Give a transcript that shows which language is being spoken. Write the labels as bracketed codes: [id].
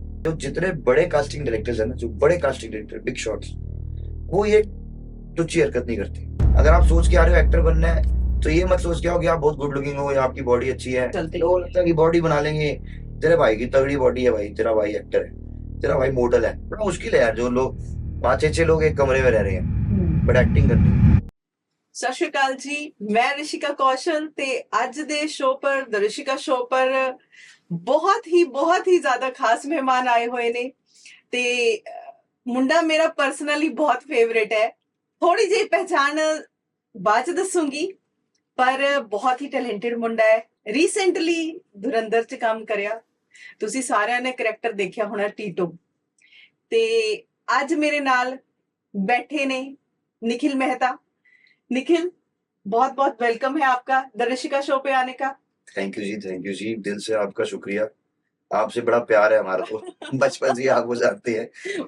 [hi] जो जितने बड़े कास्टिंग डायरेक्टर्स हैं ना, जो बड़े कास्टिंग डायरेक्टर बिग शॉट्स, वो ये तुच्छी हरकत नहीं करते। अगर आप सोच के आ रहे हो एक्टर बनना है, तो ये मत सोच के आओ कि आप बहुत गुड लुकिंग हो या आपकी बॉडी अच्छी है। चलते लोगों को ही लगता है कि बॉडी बना लेंगे, तेरे भाई की तगड़ी बॉडी है, भाई तेरा भाई एक्टर है, तेरा भाई मॉडल है। बड़ा मुश्किल है यार, जो लोग 5-6 लोग एक कमरे में रह रहे हैं बट एक्टिंग करनी है। [pa] ਸਤਿ ਸ਼੍ਰੀ ਅਕਾਲ ਜੀ, ਮੈਂ ਰਿਸ਼ਿਕਾ ਕੌਸ਼ਲ ਤੇ ਅੱਜ ਦੇ ਸ਼ੋਅ ਪਰ ਦ ਰਿਸ਼ਿਕਾ ਸ਼ੋਅ ਪਰ ਬਹੁਤ ਹੀ ਜ਼ਿਆਦਾ ਖਾਸ ਮਹਿਮਾਨ ਆਏ ਹੋਏ ਨੇ ਤੇ ਮੁੰਡਾ ਮੇਰਾ ਪਰਸਨਲੀ ਬਹੁਤ ਫੇਵਰੇਟ ਹੈ। ਥੋੜੀ ਜਿਹੀ ਪਹਿਚਾਣ ਬਾਅਦ ਚ ਦੱਸੂਗੀ, ਪਰ ਬਹੁਤ ਹੀ ਟੈਲੈਂਟਡ ਮੁੰਡਾ ਹੈ। ਰੀਸੈਂਟਲੀ ਧੁਰੰਧਰ ਚ ਕੰਮ ਕਰਿਆ, ਤੁਸੀਂ ਸਾਰਿਆਂ ਨੇ ਕਰੈਕਟਰ ਦੇਖਿਆ ਹੋਣਾ ਟੀਟੋ। ਤੇ ਅੱਜ ਮੇਰੇ ਨਾਲ बैठे ने निखिल मेहता। [hi] निखिल, बहुत बहुत वेलकम है आपका द ऋषिका शो पे आने का। थैंक यू जी, दिल से आपका शुक्रिया। आपसे बड़ा प्यार है हमारा तो बचपन से ही आप वो जानते हैं।